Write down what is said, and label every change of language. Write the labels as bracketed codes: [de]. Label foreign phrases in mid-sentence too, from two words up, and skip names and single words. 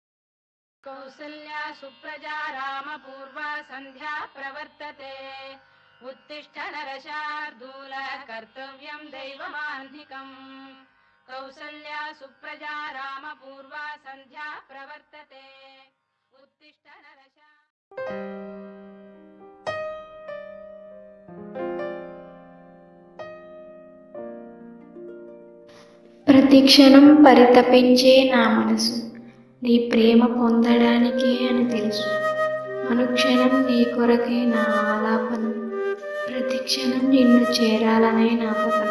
[sa] కౌసల్యా సుప్రజా రామ పూర్వ సంధ్యా ప్రవర్తతే उत्तिष्ठ नरशार्दूल कर्तव्यं दैवमान्धिकम् कौसल्या सुप्रजा रामपूर्वा सन्ध्या प्रवर्तते उत्तिष्ठ नरशा [te] ప్రతిక్షణం పరితపించే నా మనసు నీ ప్రేమ పొందడానికే అని తెలుసు. అనుక్షణం నీ కొరకే నా ఆలాపనం, ప్రతిక్షణం నిన్ను చేరాలనే నా పతనం.